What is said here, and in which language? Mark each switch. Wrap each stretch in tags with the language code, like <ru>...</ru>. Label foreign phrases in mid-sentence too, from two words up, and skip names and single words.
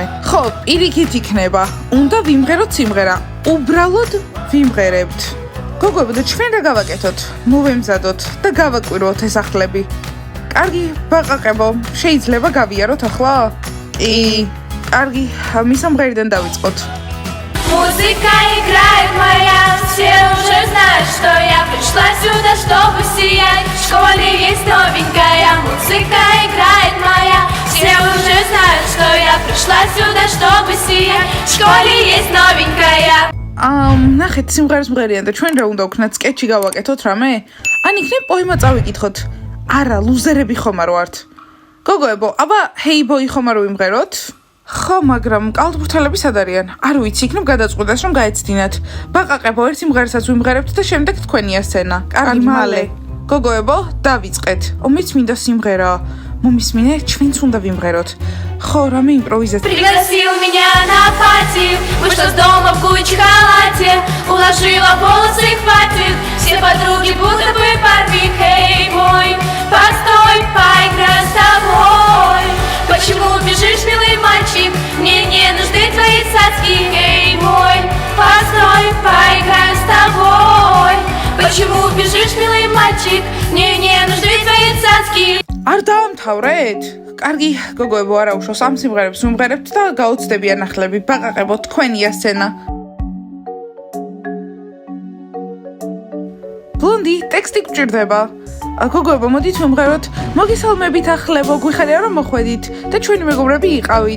<ka>ხო, პირიქით იქნება. უნდა ვიმღეროთ სიმღერა. უბრალოდ ვიმღერებთ. გოგოებო, და ჩვენ რა გავაკეთოთ? მოვემზადოთ და გავაკვირვოთ ეს ახლები. კარგი, ბაყაყებო, შეიძლება გავიაროთ ახლა? კი, კარგი, მისამღერიდან დავიწყოთ.</ka> <ru>Музыка играет моя, все уже знают, что я пришла сюда, чтобы сиять. В школе есть новенькая, музыка играет моя, все уже знают, что я пришла сюда, чтобы сиять. В школе есть новенькая.</ru> <ka>ნახეთ, სიმღერას მღერიან და ჩვენ რა უნდა ვქნათ, სკეჩი გავაკეთოთ რამე? ან იქნებ პოემა წავიკითხოთ? არა, ლუზერები ხომ არ ვართ. გოგოებო, აბა</ka> <en>hey boy</en> <ka>ხომ არ ვიმღეროთ? ხო, მაგრამ კალთბურთელები სად არიან? არ ვიცი, იქნებ გადაწყვეტეს რომ გაეცდინათ. ბაყაყებო, ერთი სიმღერასაც ვიმღერებთ და შემდეგ თქვენია სცენა. კარგი, მალე. გოგოებო, დავიწყეთ. ომიც მინდა სიმღერა. მომისმინე, ჩვენც უნდა ვიმღეროთ. ხო, რამე იმპровизация.</ka> <ru>Пригласил меня на пати, вышла с дома в Гуччи халате, уложила волосы, хватит, все подруги будто бы Барби. Эй, мой, постой, поиграй с тобой. Почему бежишь, милый мальчик? Мне не нужны твои цацки. Эй, мой, постой, поиграй с тобой. Почему бежишь, милый мальчик? Мне не нужны твои цацки.</ru> <ka>არ დაამთავრეთ? კარგი, გოგოებო, არა უშავს ამ სიმღერებს ვიმღერებთ და გაუცდებიან ახლები. ბაყაყებო, თქვენია სცენა. ბლონდი, ტექსტი გჭირდება. გოგოებო, მოდით ვიმღეროთ. მოგესალმებით ახლებო, გვიხარია რომ მოხვედით და ჩვენი მეგობრები იყავით.</ka>